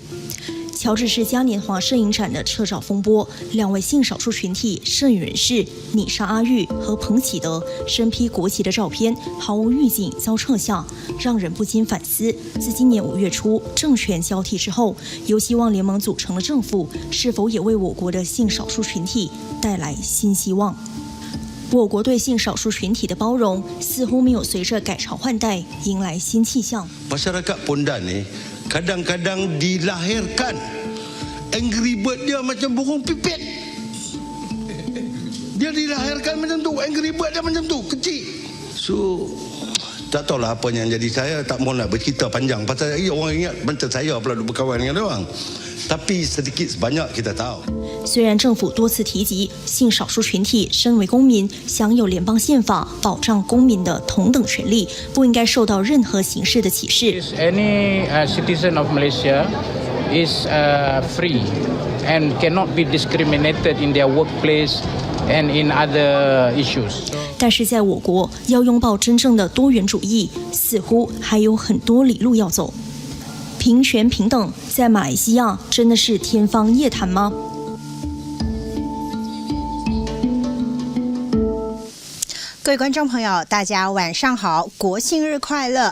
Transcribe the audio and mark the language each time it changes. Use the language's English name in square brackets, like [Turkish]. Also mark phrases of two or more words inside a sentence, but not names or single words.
[Chinese] 乔治市嘉年华摄影展的撤照风波，两位性少数群体摄影人士妮莎阿玉和彭启德身披国旗的照片毫无预警遭撤下，让人不禁反思：自今年5月初政权交替之后，由希望联盟组成的政府，是否也为我国的性少数群体带来新希望？我国对性少数群体的包容似乎没有随着改朝换代迎来新气象。 [Malay] Masyarakat Pondan ni kadang-kadang dilahirkan [English] angry bird [Malay] dia macam burung pipit. Dia dilahirkan macam tu, [English] angry bird [Malay] dia macam tu, kecil. So tak tahulah apa yang jadi. Saya tak mahu nak bercerita panjang pasal orang ingat macam saya pula duk berkawan dengan dia orang. Tapi sedikit sebanyak kita tahu。 [Chinese] 虽然政府多次提及性少数群体身为公民，享有联邦宪法保障公民的同等权利，不应该受到任何形式的歧视。 [English] Any citizen of Malaysia is free and cannot be discriminated in their workplace and in other issues. [Chinese] 但是在我国，要拥抱真正的多元主义，似乎还有很多里路要走。平权平等在马来西亚真的是天方夜谭吗？各位观众朋友，大家晚上好，国庆日快乐！